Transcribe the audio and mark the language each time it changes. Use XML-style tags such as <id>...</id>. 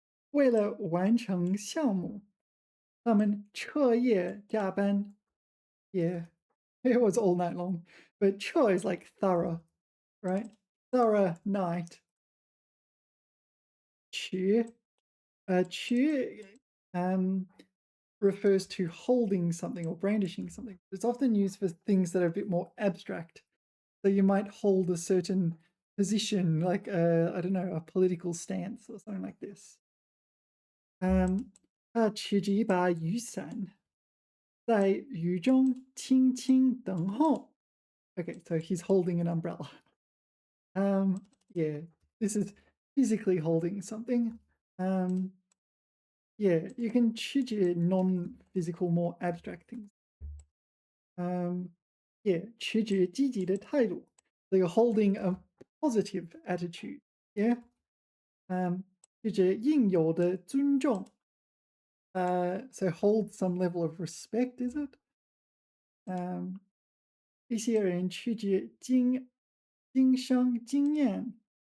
<zh>为了完成项目，他们彻夜加班.</zh> <en>Yeah, it was all night long. But 彻 is like thorough, right? Thorough night. 持, 持 refers to holding something or brandishing something. It's often used for things that are a bit more abstract. So you might hold a certain position, like I don't know, a political stance or something like this.</en> <zh>他持着一把雨伞，在雨中轻轻等候.</zh> <en>Okay, so he's holding an umbrella. Yeah, this is physically holding something. Yeah, you can choose non-physical, more abstract things.</en> <zh>Yeah, 持着积极的态度.</zh> <en>So you're holding a positive attitude.</en> <zh>Yeah. 持着应有的尊重.</zh> <en>So hold some level of respect, is it?</en> <zh>一些人持着经商经验.</zh>